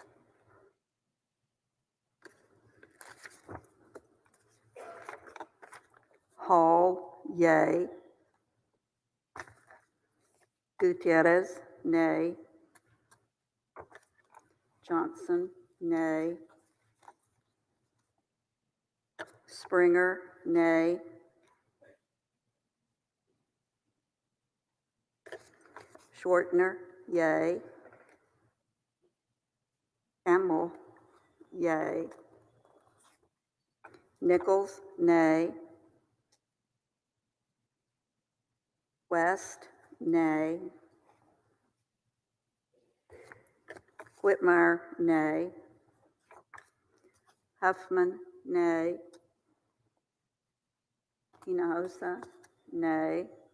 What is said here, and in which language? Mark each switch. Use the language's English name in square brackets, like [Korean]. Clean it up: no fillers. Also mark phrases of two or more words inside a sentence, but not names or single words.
[English] Hall, yay. Gutierrez, nay. Johnson, nay. Springer, nay. Schwartner, yay. Campbell, yay. Nichols, nay. West, nay. Whitmire, nay. Huffman, nay. Hinojosa, nay.